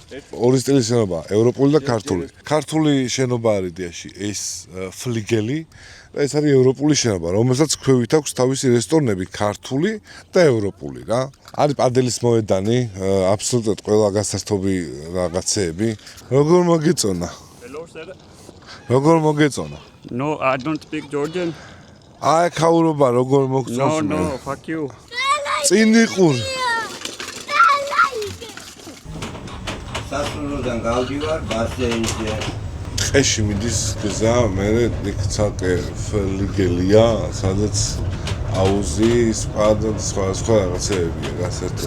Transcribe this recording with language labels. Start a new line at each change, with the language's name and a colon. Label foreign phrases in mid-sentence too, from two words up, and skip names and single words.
Georgian: ორი სტილის შენობა, ევროპული და ქართული. ქართული შენობა არის დიაში, ეს ფლიგელი და ეს არის ევროპული შენობა, რომელსაც ქვევით აქვს თავისი რესტორნები, ქართული და ევროპული რა. არის პადელის მოედანი, აბსოლუტურად ყველა გასართობი რაღაცეები. როგორ მოგეწონა? როგორ მოგეწონა?
English: No, I don't speak Georgian.
Georgian: აი ქაურობა როგორ მოგწონს?
English: No, fuck you.
Georgian: წინ იყურ. სასულოდან გავდივარ ბასეინზე. ტყეში მიდის გზა, მე იქ ცალკე ფლიგელია, სადაც აუზი, სპა და სხვა რაღაცებია გასართობ.